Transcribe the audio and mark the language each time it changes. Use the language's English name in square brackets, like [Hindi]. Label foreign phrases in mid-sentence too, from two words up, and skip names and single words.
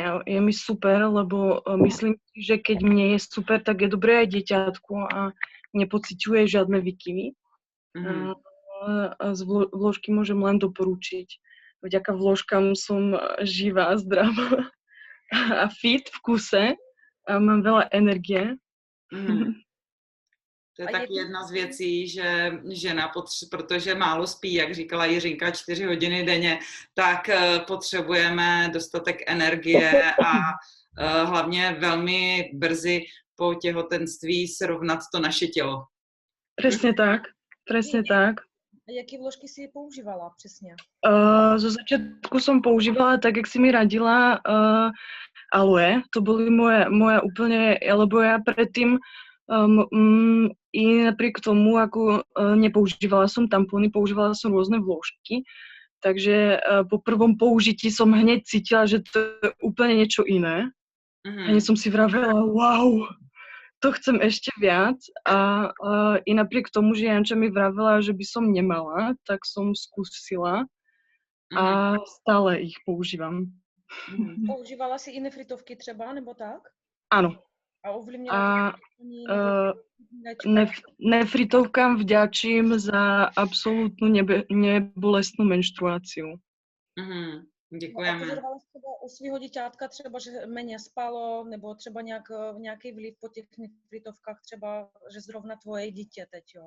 [Slovak] Je mi super, lebo myslím si, že keď mne je super, tak je dobré aj dieťatku a nepociťuje žiadne výkyvy. A z vložky môžem len doporučiť. Vďaka vložkám som živá, zdravá a fit v kuse a mám veľa energie. [Czech] To je taky jedna z věcí, že žena, protože málo spí, jak říkala Jiřinka, 4 hodiny denně, tak potřebujeme dostatek energie a hlavně velmi brzy po těhotenství srovnat to naše tělo. [Slovak] Presne tak, presne tak. [Czech] A jaké vložky si používala přesně? [Slovak] Zo začiatku som používala, tak jak si mi radila, aloe. To boli moje úplne, lebo ja predtým i napriek tomu, ako nepoužívala som tampony, používala som rôzne vložky, takže po prvom použití som hneď cítila, že to je úplne niečo iné. Hneď som si vravela, wow, to chcem ešte viac a i napriek tomu, že Janča mi vravela, že by som nemala, tak som skúsila a stále ich používam. [Czech] Používala si i nefritovky třeba, nebo tak? [Slovak] Áno. [Czech] A ovlivnila [Slovak] A to nefritovkám vďačím za absolútnu nebolestnú menštruáciu. [Czech] Děkujeme. Pozorovala jsi třeba u svého děťátka třeba, že méně spalo, nebo třeba nějaký vliv po těch nefritovkách třeba, že zrovna tvoje dítě teď, jo?